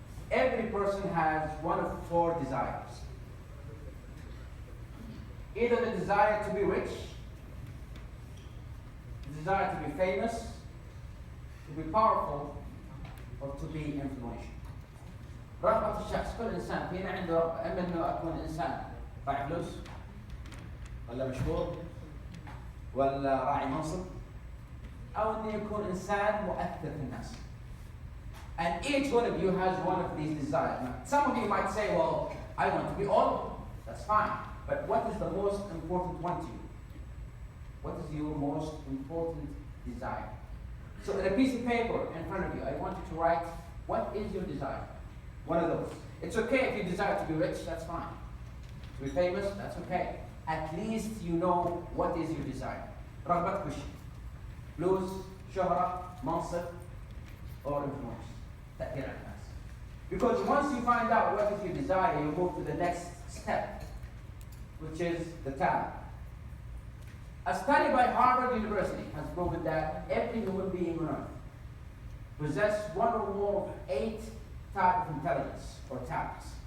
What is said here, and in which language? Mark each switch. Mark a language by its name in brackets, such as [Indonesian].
[English] Every person has one of four desires. Either the desire to be rich, the desire to be famous, to be powerful, or to be influential. [Arabic] رغبة الشخص، كل إنسان فينا عنده رغبة، إما إنه أكون إنسان راعي فلوس، ولا مشهور، ولا راعي منصب، أو إنه يكون إنسان مؤثر في الناس. [English] And each one of you has one of these desires. Now, some of you might say, well, I want to be all of them. That's fine. But what is the most important one to you? What is your most important desire? So in a piece of paper in front of you, I want you to write, what is your desire? One of those. It's okay if you desire to be rich, that's fine. To be famous, that's okay. At least you know what is your desire. [Arabic] رغبتك وش؟ فلوس، شهرة، منصب, [English] or influence. [Arabic] تأثير على الناس. [English] Because once you find out what is your desire, you move to the next step, which is the talent. A study by Harvard University has proven that every human being on earth possesses one or more of 8 types of intelligence or talents.